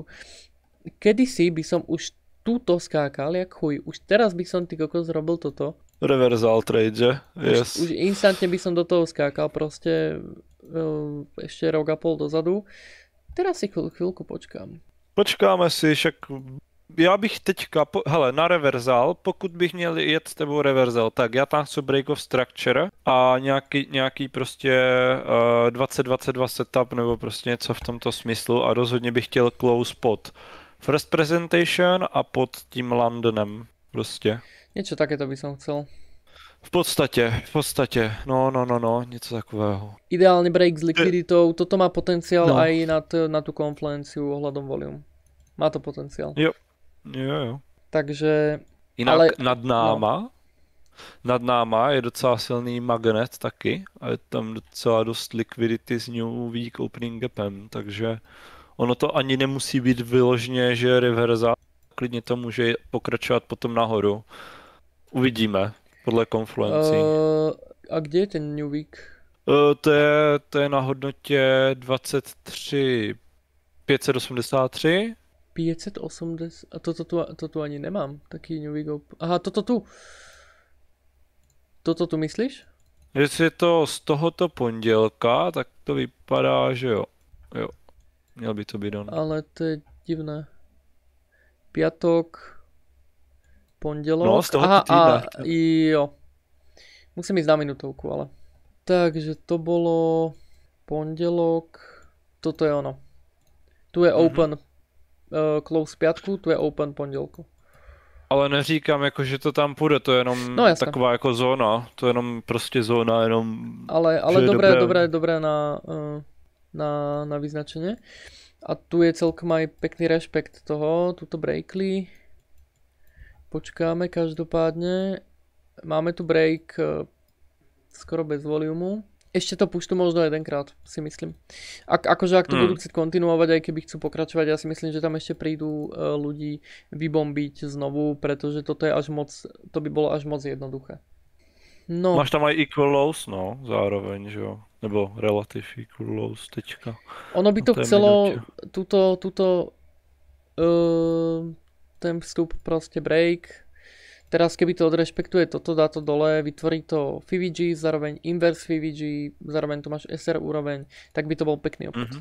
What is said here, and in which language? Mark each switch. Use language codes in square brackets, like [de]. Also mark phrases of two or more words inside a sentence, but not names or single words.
[sk] Kedysi by som už túto skákal, jak chuj. Už teraz by som ty kokos robil toto. [en] Reversal trade, že? Yes. [sk] Už instantne by som do toho skákal, proste ešte rok a pol dozadu. Teraz si chvíľku počkám. Počkáme si, [cs] však já bych teďka, hele, na reversal, pokud bych měl jet s tebou reversal, tak já tam chci [en] break of structure [cs] a nějaký prostě 2022 setup nebo prostě něco v tomto smyslu a rozhodně bych chtěl close pod [en] first presentation [cs] a pod tím Londonem prostě. [sk] Niečo takéto by som chcel. [cs] V podstatě, no, něco takového. [sk] Ideálne break s likviditou, toto má potenciál aj na tú konfluenciu ohľadom volume. Má to potenciál. [cs] Jo. Takže... Jinak nad náma je docela silný magnet taky a je tam docela dost liquidity s [en] New Week opening [cs] gapem, takže ono to ani nemusí být vyloženě, že reverza, klidně to může pokračovat potom nahoru. Uvidíme, podle konfluencí. A kde je ten [en] New Week? [cs] To je na hodnotě 23 583. [sk] 580, a to tu ani nemám, taký [en] New Week [sk] Aha, toto tu myslíš? [cs] Jestli je to z tohoto pondělka, tak to vypadá, že jo. Měl by to být on. [sk] Ale to je divné. Piatok, pondelok. [cs] No, z tohoto týdna. Jo. [sk] Musím ísť na minutovku, ale. Takže to bolo pondelok. Toto je ono. Tu je [en] open close [sk] piatku, tu je open pondělku. [cs] Ale neříkám jako, že to tam půjde, to je jenom taková jako zóna, to je jenom prostě zóna, jenom... [sk] Ale dobré na vyznačenie. A tu je celkom aj pekný rešpekt toho, tuto breakli. Počkáme každopádne. Máme tu break skoro bez volumu. Ešte to puštú možno jedenkrát, si myslím. Ak to budú chcieť kontinuovať, aj keby chcú pokračovať, ja si myslím, že tam ešte prídu ľudí vybombiť znovu, pretože toto je až moc, to by bolo až moc jednoduché. No. Máš tam aj [en] equal lows, [cs] no, zároveň, že jo? Nebo [en] relative equal lows [cs] teďka. [sk] Ono by to chcelo ten vstup proste break. Teraz keby to odrešpektuje toto, dá to dole, vytvorí to FVG, zároveň [en] inverse FVG, [sk] zároveň tu máš SR úroveň, tak by to bol pekný obchod.